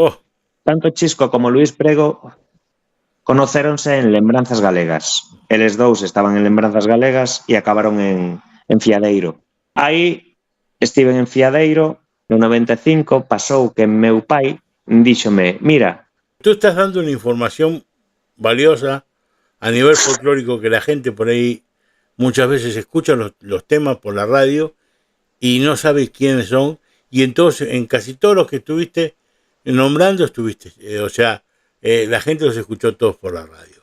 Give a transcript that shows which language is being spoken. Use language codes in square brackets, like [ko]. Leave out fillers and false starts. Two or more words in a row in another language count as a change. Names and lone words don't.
[gl] Tanto Chisco como Luís Prego conocéronse en Lembranzas Galegas. Eles dous estaban en Lembranzas Galegas e acabaron en Fiadeiro. Aí estiven en Fiadeiro, no 95, pasou que meu pai díxome, mira... [es] Tú estás dando una información valiosa a nivel folclórico que la gente por ahí muchas veces escucha los temas por la radio y no sabe quiénes son, y entonces en casi todos los que estuviste nombrando estuviste, la gente los escuchó todos por la radio.